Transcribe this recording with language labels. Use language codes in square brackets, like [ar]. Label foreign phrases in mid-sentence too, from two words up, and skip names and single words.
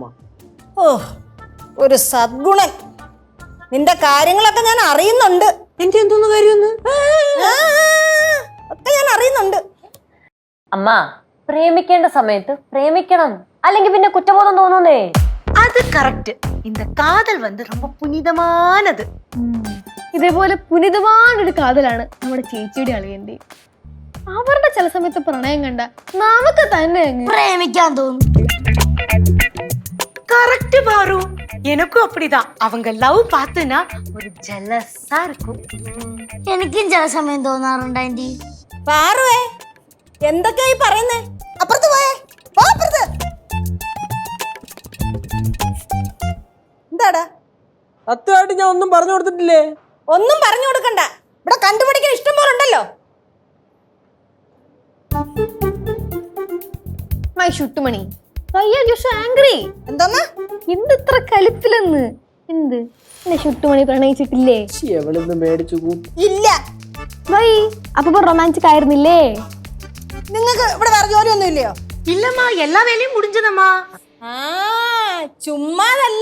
[ml] ഓ, ഒരു സദ്ഗുണൻ. നിന്റെ കാര്യങ്ങളൊക്കെ ഞാൻ അറിയുന്നുണ്ട്. എന്റെ എന്തോന്ന് കാര്യമൊന്ന് ഒക്കെ ഞാൻ അറിയുന്നുണ്ട്. അമ്മ, പ്രേമിക്കേണ്ട സമയത്ത് പ്രേമിക്കണം, അല്ലെങ്കിൽ പിന്നെ കുറ്റബോധം തോന്നുന്നേ. അത് കറക്റ്റ്. [ta] இந்த காதல் வந்து ரொம்ப புனிதமானது. [ml] ഇതേപോലെ പുനിതമാനൊരു കാതലാണ് നമ്മുടെ ചേച്ചിയുടെ അളിയന്റെ. അവരുടെ ചില സമയത്ത് പ്രണയം കണ്ട നമുക്ക് തന്നെ പ്രേമിക്കാൻ തോന്നും. [ta] கரெக்ட் பாரு, எனக்கும் அப்படிதான். அவங்க லவ் பார்த்தனா ஒரு ஜெலஸா இருக்கும். [ml] എനിക്കും ചില സമയം തോന്നാറുണ്ട് ആന്റി. പാറുവേ, എന്തൊക്കെയായി പറയുന്നേ? അപ്പുറത്ത് പോയേ, പോ അപ്പുറത്ത്. എന്താടാ? സത്യമായിട്ട് ഞാൻ ഒന്നും പറഞ്ഞു കൊടുത്തിട്ടില്ലേ? ഒന്നും പറഞ്ഞു കൊടുക്കണ്ട. ഇവിടെ കണ്ടുപിടിക്കാൻ ഇഷ്ടം പോലെ ഉണ്ടല്ലോ. മൈ ഷുട്ടുമണി, [en] why are you so angry? [ml] എന്താന്ന്? എന്ത് ഇത്ര കലിപ്പിലെന്ന്? എന്ത് എന്നെ ഷുട്ടുമണി പ്രണയിച്ചിട്ടില്ലേ? എവളിന്ന് മേടിച്ചു കൂട്ടി. ഇല്ല. വൈ അപ്പൊ റൊമാൻറ്റിക് ആയിരുന്നില്ലേ? നിങ്ങൾക്ക് ഇവിടെ വേറെ ജോലിയൊന്നും ഇല്ലയോ? ഇല്ലമ്മാ, എല്ലാ വേലയും മുടിഞ്ഞതമ്മാ. ആ, ചുമ്മാതല്ല.